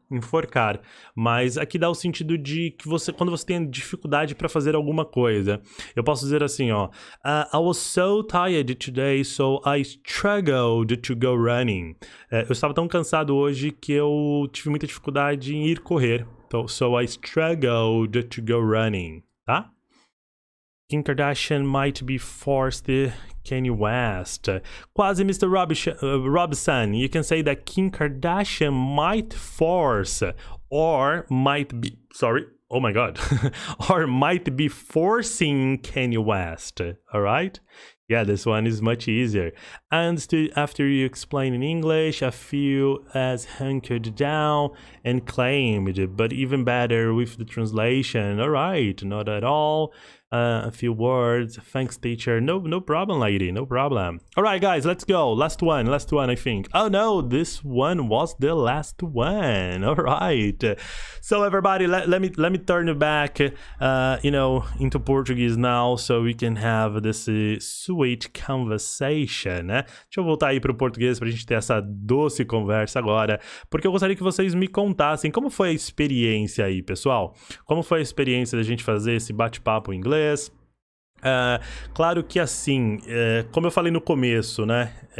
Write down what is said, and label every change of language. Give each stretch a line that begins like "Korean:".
Portuguese: Enforcar, mas aqui dá o sentido de que quando você tem dificuldade para fazer alguma coisa. Eu posso dizer assim, ó,
English: I was so tired today, so I struggled to go running.
Portuguese: Eu estava tão cansado hoje que eu tive muita dificuldade em ir correr. Então,
English: so I struggled to go running, tá? Kim Kardashian might be forced Kanye West. Quasi Mr. Robson. You can say that Kim Kardashian might force or might be... Sorry. Oh my God. Or might be forcing Kanye West. Alright? Yeah, this one is much easier. And after you explain in English, I feel as hunkered down and claimed, but even better with the translation. All right, not at all. A few words. Thanks, teacher. No problem, lady. No problem. All right, guys, let's go. Last one, I think. Oh no, this one was the last one. All right. So everybody, let me turn it back, into Portuguese now, so we can have this sweet conversation, né?
Portuguese: Deixa eu voltar aí para o português para a gente ter essa doce conversa agora, porque eu gostaria que vocês me contassem como foi a experiência aí, pessoal. Como foi a experiência da gente fazer esse bate-papo em inglês? Claro que assim, como eu falei no começo, né?